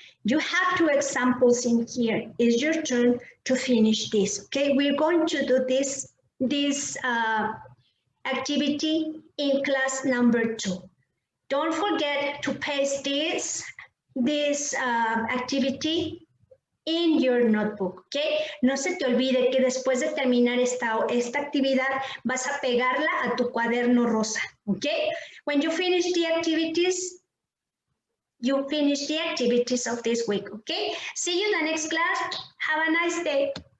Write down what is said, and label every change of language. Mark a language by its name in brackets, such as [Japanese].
[English] You have 2 examples in here. It's your turn to finish this, okay? We're going to do this activity in class number 2. Don't forget to paste this activity in your notebook, okay? [Spanish] No se te olvide que después de terminar esta actividad vas a pegarla a tu cuaderno rosa, okay? [English] When you finish the activities, you finish the activities of this week, okay? See you in the next class. Have a nice day.